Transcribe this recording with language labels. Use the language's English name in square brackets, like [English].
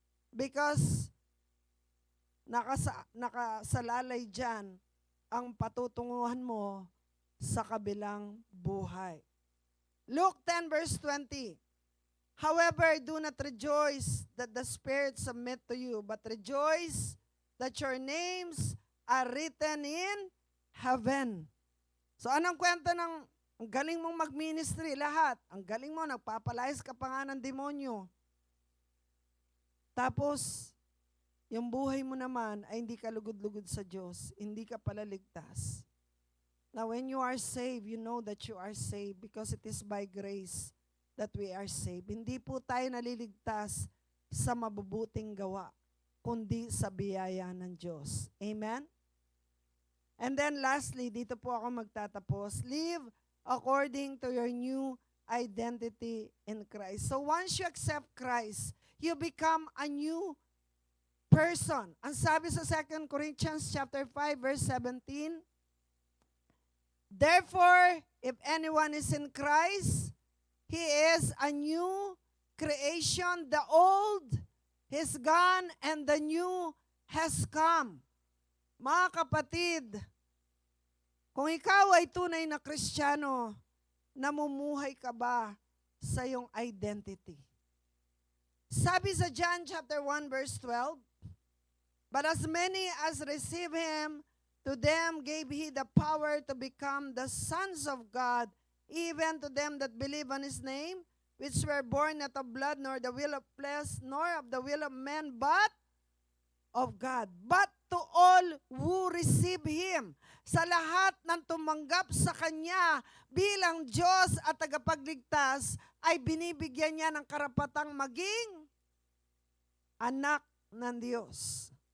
[Filipino] Because nakasalalay dyan ang patutunguhan mo sa kabilang buhay. [English] Luke 10 verse 20. However, do not rejoice that the spirits submit to you, but rejoice that your names are written in heaven. So [Filipino] anong kwento ng Ang galing mong mag-ministry, lahat. Ang galing mo, nagpapalayas ka pa nga ng demonyo. Tapos, yung buhay mo naman ay hindi ka lugod-lugod sa Diyos. Hindi ka pala ligtas. [English] Now, when you are saved, you know that you are saved because it is by grace that we are saved. [Filipino] Hindi po tayo naliligtas sa mabubuting gawa, kundi sa biyaya ng Diyos. Amen? [English] And then lastly, [Filipino] dito po ako magtatapos. [English] Live according to your new identity in Christ. So once you accept Christ, you become a new person. [Filipino] Ang sabi sa [English] 2 Corinthians chapter 5 verse 17, therefore, if anyone is in Christ, he is a new creation. The old is gone and the new has come. [Filipino] Mga kapatid, kung ikaw ay tunay na Kristiyano, namumuhay ka ba sa iyong identity? Sabi sa [English] John chapter 1 verse 12, but as many as receive Him, to them gave He the power to become the sons of God, even to them that believe on His name, which were born not of blood, nor the will of flesh, nor of the will of man, but of God. But to all who receive Him, [Filipino] sa lahat ng tumanggap sa Kanya bilang Diyos at tagapagligtas, ay binibigyan niya ng karapatang maging anak ng Diyos.